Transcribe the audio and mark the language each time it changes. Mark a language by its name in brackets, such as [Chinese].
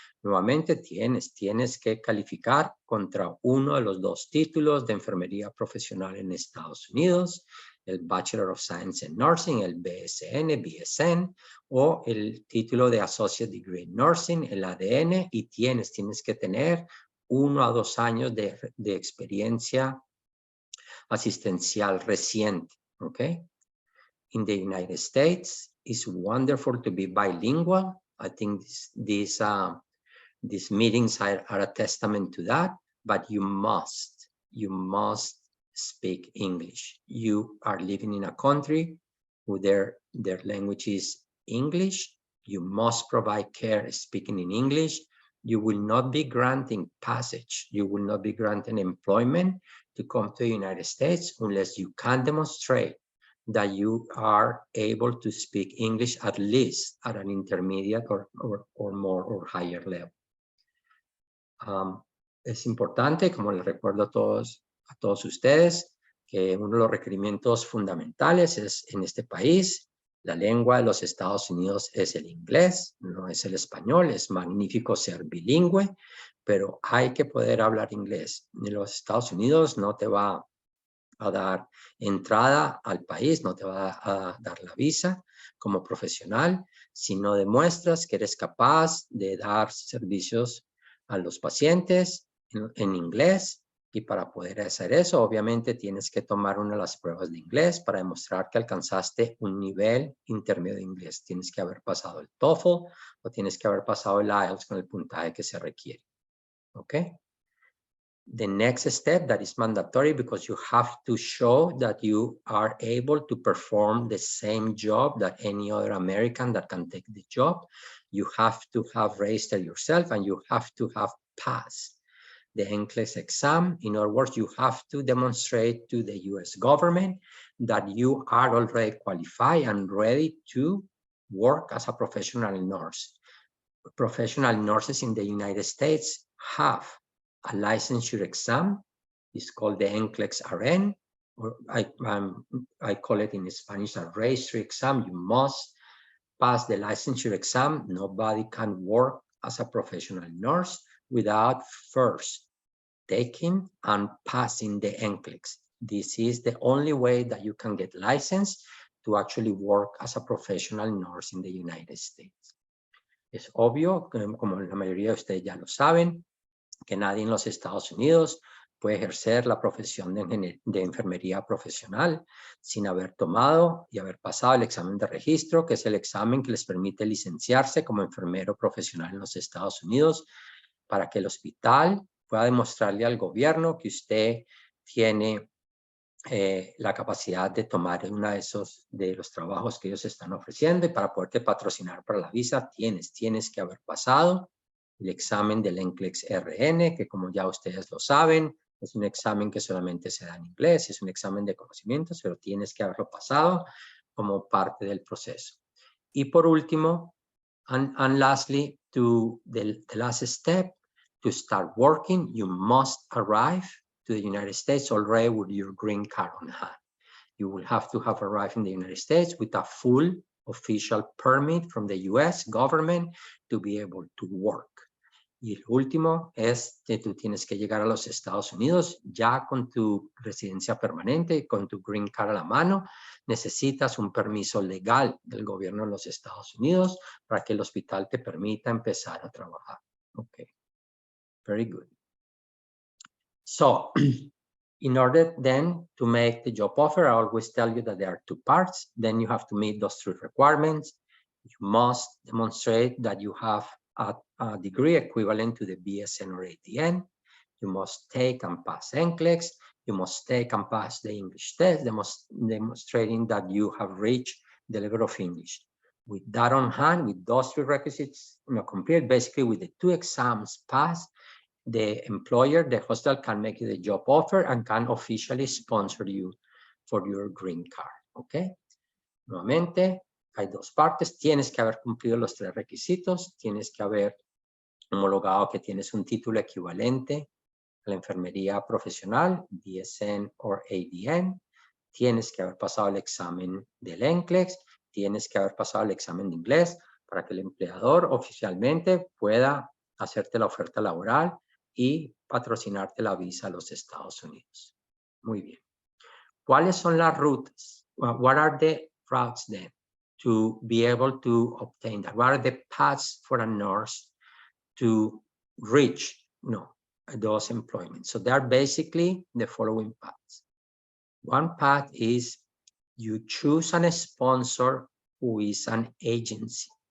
[Spanish] nuevamente tienes que calificar contra uno de los 2 títulos de enfermería profesional en Estados Unidos, el Bachelor of Science in Nursing, el BSN, o el título de Associate Degree in Nursing, el ADN, y tienes que tener 1 a 2 años de experiencia asistencial reciente, okay? [English] In the United States, it's wonderful to be bilingual. I think these meetings are a testament to that, but you must speak English. You are living in a country where their language is English. You must provide care speaking in English. You will not be granting passage. You will not be granting employment to come to the United States unless you can demonstrate that you are able to speak English at least at an intermediate or more or higher level. [Spanish] Es importante, como les recuerdo a todos ustedes, que uno de los requerimientos fundamentales es en este país, la lengua de los Estados Unidos es el inglés, no es el español. Es magnífico ser bilingüe, pero hay que poder hablar inglés. En los Estados Unidos no te va a dar entrada al país, no te va a dar la visa como profesional si no demuestras que eres capaz de dar servicios a los pacientes en inglés. Y para poder hacer eso, obviamente tienes que tomar una de las pruebas de inglés para demostrar que alcanzaste un nivel intermedio de inglés. Tienes que haber pasado el TOEFL o tienes que haber pasado el IELTS con el puntaje que se requiere. [English] Okay? The next step that is mandatory because you have to show that you are able to perform the same job that any other American that can take the job. You have to have registered yourself and you have to have passed the NCLEX exam. In other words, you have to demonstrate to the US government that you are already qualified and ready to work as a professional nurse. Professional nurses in the United States have a licensure exam. It's called the NCLEX RN, or I call it in Spanish a registry exam. You must pass the licensure exam. Nobody can work as a professional nurse without first taking and passing the NCLEX. This is the only way that you can get licensed to actually work as a professional nurse in the United States. [Spanish] Es obvio, como la mayoría de ustedes ya lo saben, que nadie en los Estados Unidos puede ejercer la profesión de enfermería profesional sin haber tomado y haber pasado el examen de registro, que es el examen que les permite licenciarse como enfermero profesional en los Estados Unidos, para que el hospital pueda demostrarle al gobierno que usted tiene la capacidad de tomar uno de los trabajos que ellos están ofreciendo, y para poderte patrocinar para la visa tienes que haber pasado el examen del NCLEX RN, que como ya ustedes lo saben, Es un examen que solamente se da en inglés, es un examen de conocimientos, pero tienes que haberlo pasado como parte del proceso. Y por último, [English] and lastly, the last step, to start working, you must arrive to the United States already with your green card on hand. You will have to have arrived in the United States with a full official permit from the US government to be able to work. [Spanish] Y el último es que tú tienes que llegar a los Estados Unidos ya con tu residencia permanente, con tu green card a la mano. Necesitas un permiso legal del gobierno de los Estados Unidos para que el hospital te permita empezar a trabajar. [English] Okay, very good. So, in order then to make the job offer, I always tell you that there are two parts. Then you have to meet those three requirements. You must demonstrate that you have a degree equivalent to the BSN or ADN. You must take and pass NCLEX. You must take and pass the English test, demonstrating that you have reached the level of English. With that on hand, with those three requisites complete, basically with the two exams passed, the employer, the hospital, can make you the job offer and can officially sponsor you for your green card. [Spanish] Okay. Nuevamente, hay dos partes. Tienes que haber cumplido los tres requisitos. Tienes que haber homologado que tienes un título equivalente a la enfermería profesional, BSN o ADN. Tienes que haber pasado el examen del NCLEX. Tienes que haber pasado el examen de inglés para que el empleador oficialmente pueda hacerte la oferta laboral y patrocinarte la visa a los Estados Unidos. Muy bien. ¿Cuáles son las rutas? [English] What are the routes then to be able to obtain that? What are the paths for a nurse to reach those employments? So they are basically the following paths. One path is you choose a sponsor who is an agency.